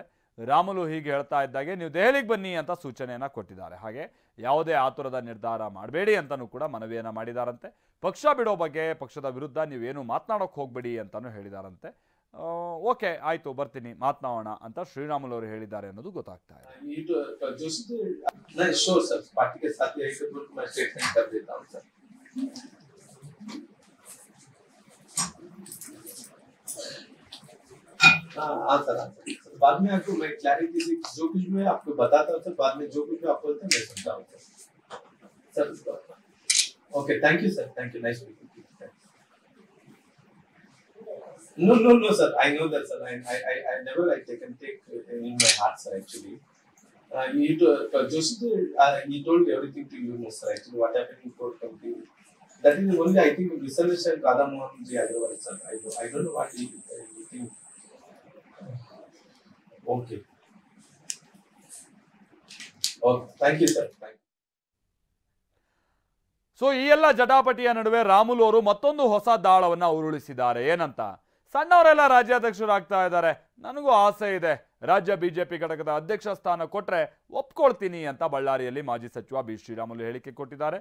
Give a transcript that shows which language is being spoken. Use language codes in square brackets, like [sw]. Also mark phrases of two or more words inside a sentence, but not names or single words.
[kn] ರಾಮುಲು ಹೀಗೆ ಹೇಳ್ತಾ ಇದ್ದಾಗೆ ನೀವು ದೆಹಲಿಗೆ ಬನ್ನಿ ಅಂತ ಸೂಚನೆಯನ್ನ ಕೊಟ್ಟಿದ್ದಾರೆ. ಹಾಗೆ ಯಾವುದೇ ಆತುರದ ನಿರ್ಧಾರ ಮಾಡಬೇಡಿ ಅಂತಲೂ ಕೂಡ ಮನವಿಯನ್ನ ಮಾಡಿದಾರಂತೆ. ಪಕ್ಷ ಬಿಡೋ ಬಗ್ಗೆ, ಪಕ್ಷದ ವಿರುದ್ಧ ನೀವೇನು ಮಾತನಾಡೋಕೆ ಹೋಗ್ಬೇಡಿ ಅಂತಾನು ಹೇಳಿದಾರಂತೆ. ಓಕೆ ಆಯ್ತು ಬರ್ತೀನಿ ಮಾತನಾಡೋಣ ಅಂತ ಶ್ರೀರಾಮುಲು ಅವರು ಹೇಳಿದ್ದಾರೆ ಅನ್ನೋದು ಗೊತ್ತಾಗ್ತಾ ಇದೆ. [hi] हाँ सर, बाद में आपको मैं क्लैरिटी से जो कुछ मैं आपको बताता हूँ सर, बाद में जो कुछ आप बोलते हैं मैं सुनता हूँ सर. [en] Okay, thank you sir, Thank you, nice meeting you. No sir, I know that sir. I never take in my heart sir actually. He told everything to you no sir actually what happened in court company. That is only I think misunderstand Radha Mohan ji Agarwal sir. I don't know what he think. Okay. Thank you sir. [kn] ಸೊ ಈ ಎಲ್ಲ ಜಟಾಪಟಿಯ ನಡುವೆ ರಾಮುಲು ಅವರು ಮತ್ತೊಂದು ಹೊಸ ದಾಳವನ್ನ ಉರುಳಿಸಿದ್ದಾರೆ. ಏನಂತ, ಸಣ್ಣವರೆಲ್ಲ ರಾಜ್ಯಾಧ್ಯಕ್ಷರಾಗ್ತಾ ಇದ್ದಾರೆ, ನನಗೂ ಆಸೆ ಇದೆ, ರಾಜ್ಯ ಬಿಜೆಪಿ ಘಟಕದ ಅಧ್ಯಕ್ಷ ಸ್ಥಾನ ಕೊಟ್ರೆ ಒಪ್ಕೊಳ್ತೀನಿ ಅಂತ ಬಳ್ಳಾರಿಯಲ್ಲಿ ಮಾಜಿ ಸಚಿವ ಬಿ ಶ್ರೀರಾಮುಲು ಹೇಳಿಕೆ ಕೊಟ್ಟಿದ್ದಾರೆ.